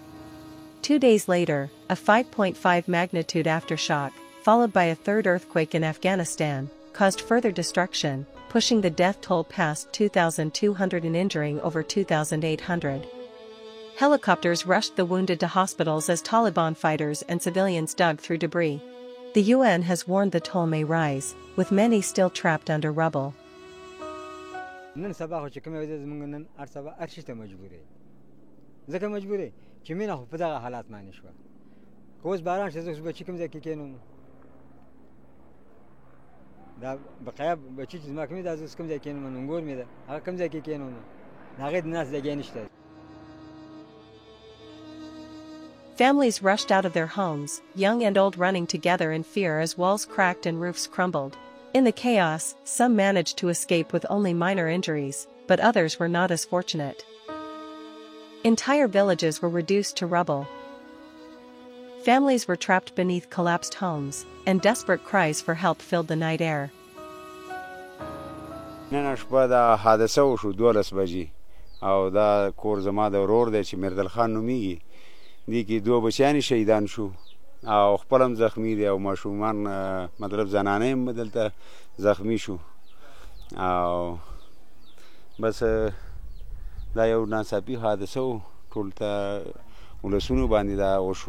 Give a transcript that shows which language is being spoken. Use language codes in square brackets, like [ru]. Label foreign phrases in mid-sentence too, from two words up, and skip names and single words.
[en] 2 days later, a 5.5 magnitude aftershock, followed by a third earthquake in Afghanistan, caused further destruction, pushing the death toll past 2,200 and injuring over 2,800. Helicopters rushed the wounded to hospitals as Taliban fighters and civilians dug through debris. The UN has warned the toll may rise, with many still trapped under rubble. [ps] نن سبا خو چې کومه وجه زمونږ نن هر سبا هر شي ته مجبورې ځکه مجبورې چې مینه خو په دغه حالات باندې شوه که اوس باران شي زه اوس بچي کوم ځای کې کښېنوم دا بقایا بچي چې زما کوم دا زه اوس کوم ځای کښېنوم ننګور مې ده هغه کوم ځای کې کښېنوم د هغې د ناست ځای نشته. [en] Families rushed out of their homes, young and old running together in fear as walls cracked and roofs crumbled. In the chaos, some managed to escape with only minor injuries, but others were not as fortunate. Entire villages were reduced to rubble. Families were trapped beneath collapsed homes, and desperate cries for help filled the night air. [ps] نن شپه دا حادثه وشو 12 بجې او دا کور زما د ورور دی چې مردل خان نومیږي دې کې 2 بچیان شهیدان شو او خپل هم زخمی دي او ماشومان مطلب زنانه هم دلته زخمی شو او بس دا یو ناڅاپي حادثه و ټول ته ولسونو باندې دا وشو.